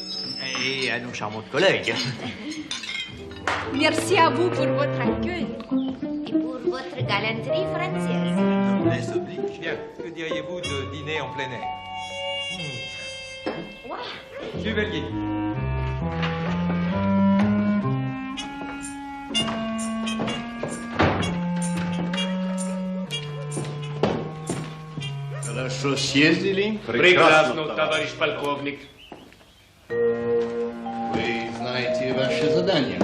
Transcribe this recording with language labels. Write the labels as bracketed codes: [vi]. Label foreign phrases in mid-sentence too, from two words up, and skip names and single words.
[fr] Et à nos charmantes collègues. Merci à vous pour votre accueil. Et pour votre galanterie française. Bien, que diriez-vous de dîner en plein air? Suivez le guide. [ru] Хорошо съездили? Прекрасно, товарищ полковник. Вы знаете ваше задание?